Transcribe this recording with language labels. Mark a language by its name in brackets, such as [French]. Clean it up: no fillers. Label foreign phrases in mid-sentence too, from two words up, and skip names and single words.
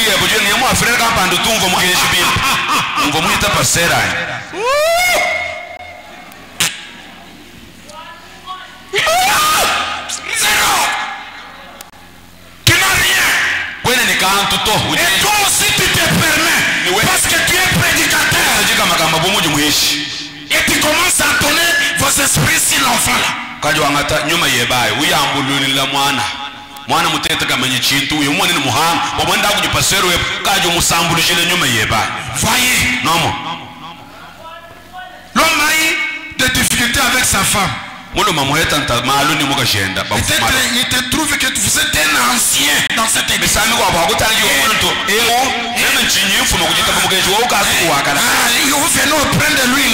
[French] Tu n'as rien. Et toi aussi tu te permets. Parce que tu es prédicateur. Et tu commences à donner vos esprits sur l'enfant là. [Chokwe] Mwana mutete kamanye chintu uyu mwana ni muhanga wabanda kujipasero we kaje musambulishile nyuma yeba. [French] Voyez, non. L'homme a eu des difficultés avec sa femme. Il te trouve que vous êtes un ancien dans cette église. Vous venez auprès de lui là.